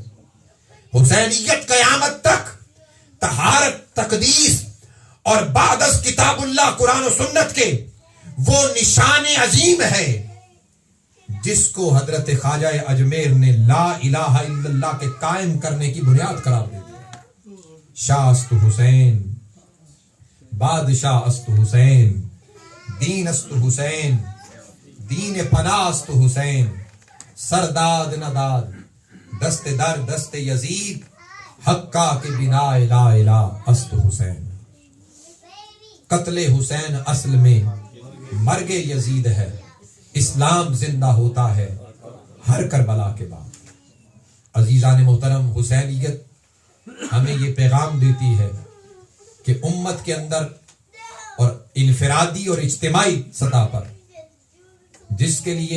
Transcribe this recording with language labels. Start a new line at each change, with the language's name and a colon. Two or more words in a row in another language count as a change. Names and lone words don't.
Urdu: حسینیت قیامت تک طہارت، تقدیس اور بعد از کتاب اللہ قرآن و سنت کے وہ نشان عظیم ہے جس کو حضرت خواجہ اجمیر نے
Arabic: لا الہ الا اللہ
Urdu: کے قائم کرنے کی بنیاد قرار دے دیا.
Persian: شاہ است حسین، بادشاہ است حسین، دین است حسین، دین پناہ است حسین، سرداد نداد دست در دست یزید، حقا کے بنا
Arabic: لا الہ
Persian: است حسین.
Urdu: قتل حسین اصل میں مرگ یزید ہے، اسلام زندہ ہوتا ہے ہر کربلا کے بعد. عزیزان محترم، حسینیت ہمیں یہ پیغام دیتی ہے کہ امت کے اندر اور انفرادی اور اجتماعی سطح پر جس کے لیے